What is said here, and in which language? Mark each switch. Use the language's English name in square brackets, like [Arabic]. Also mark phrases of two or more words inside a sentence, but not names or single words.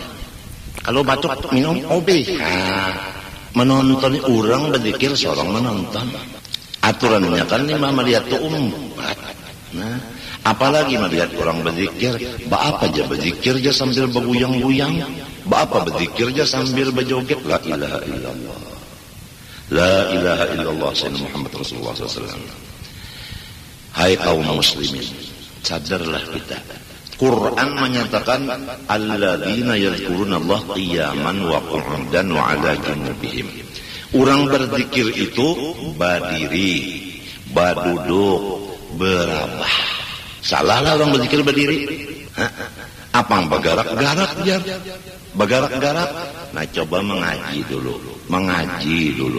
[Indonesian] Kalau batuk minum OBH, menonton orang berzikir seorang menonton. Aturannya kan lima melihat tuh umpat. Nah, apalagi melihat orang berzikir, apa aja berzikir aja sambil berguyang-guyang, apa berzikir aja sambil berjoget. [Arabic] لا إله إلا الله، لا إله إلا الله سيدنا محمد رسول الله ﷺ. [Indonesian] Hai kaum muslimin, sadarlah kita. Quran menyatakan [Arabic] الذين يذكرون قياما وقعودا وعلى جنوبهم. [Indonesian] Orang berzikir itu berdiri, berduduk, berabah. Salah lah orang berzikir berdiri. Apang bergerak-gerak jar. Bergerak-gerak. Nah, coba mengaji dulu.